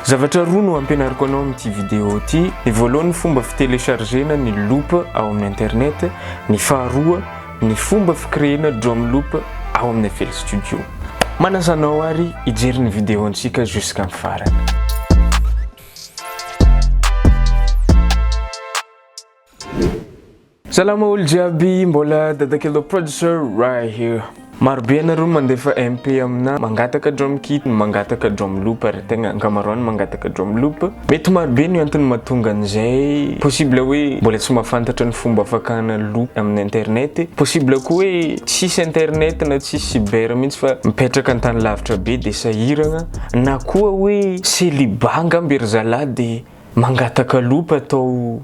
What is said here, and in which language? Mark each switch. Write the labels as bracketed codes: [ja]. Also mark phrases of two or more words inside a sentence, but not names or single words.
[mg] Zavatra roa no ampianariko anao amin'ity vidéo ity. Ny voalohany fomba fitelechargena ny loop ao amin'ny internet, ny faharoa ny fomba fikréena [en] drum loop [mg] ao amin'ny FL Studio. Manasanao ary hijery ny vidéo antsika jusqu'à farany. Salama olo jiaby, mbola Dadakelo [en] producer right here. [mg] Marobe anareo mandefa MP amina mangataka [en] drum kit, [mg] mangataka [en] drum loop [mg] ary tegna ankamaroany mangataka [en] drum loop. [mg] Mety marobe ny antony mahatonga an'izay. Possible hoe mbola tsy mahafantatra ny fomba fakana loop amin'ny internet. Possible koa hoe tsisy internet na tsisy cyber mihitsy fa mipetraka an-tany lavitra be de sahiragna, na koa hoe célibat angamba ery zalahy de mangataka loop atao